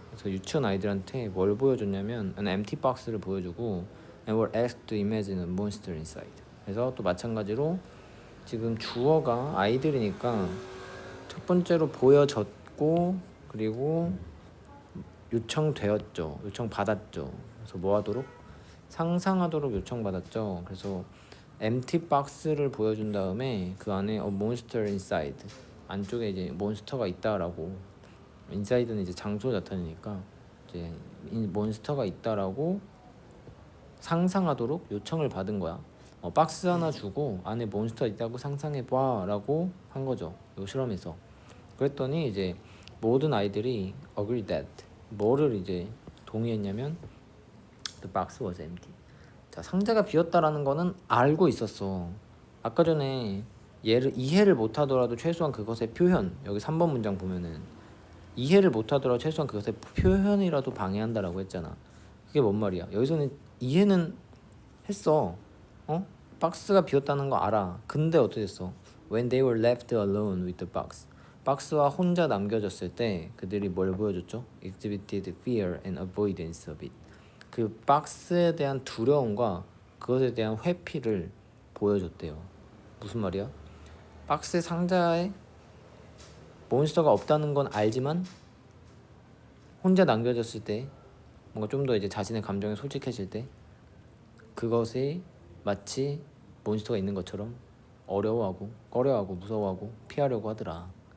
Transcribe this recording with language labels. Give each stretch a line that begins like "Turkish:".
Korean: 그래서 유치원 아이들한테 뭘 보여줬냐면
English: an empty box를
Korean: 보여주고
English: and were asked to imagine a monster inside.
Korean: 그래서 또 마찬가지로 지금 주어가 아이들이니까 첫 번째로 보여졌고 그리고 요청되었죠. 요청받았죠. 그래서 뭐 하도록? 상상하도록 요청받았죠. 그래서
English: empty box
Korean: 를 보여준 다음에 그 안에
English: a monster inside
Korean: 안쪽에 이제 몬스터가 있다라고 inside는 이제 장소 나타내니까 이제 몬스터가 있다라고 상상하도록 요청을 받은 거야. 박스 하나 주고 안에 몬스터 있다고 상상해봐라고 한 거죠. 요 실험에서. 그랬더니 이제 모든 아이들이
English: agree that
Korean: 뭐를 이제 동의했냐면
English: the box was empty.
Korean: 자, 상자가 비었다라는 거는 알고 있었어. 아까 전에 얘를 이해를 못하더라도 최소한 그것의 표현, 여기 3번 문장 보면은 이해를 못하더라도 최소한 그것의 표현이라도 방해한다라고 했잖아. 그게 뭔 말이야? 여기서는 이해는 했어. 박스가 비었다는 거 알아. 근데 어떻게 됐어?
English: When they were left alone with the box.
Korean: 박스와 혼자 남겨졌을 때 그들이 뭘 보여줬죠?
English: Exhibited fear and avoidance of it.
Korean: 그 박스에 대한 두려움과 그것에 대한 회피를 보여줬대요. 무슨 말이야? 박스 상자에 몬스터가 없다는 건 알지만 혼자 남겨졌을 때 뭔가 좀 더 이제 자신의 감정에 솔직해질 때 그것이 마치 몬스터가 있는 것처럼 어려워하고 꺼려하고 무서워하고 피하려고 하더라.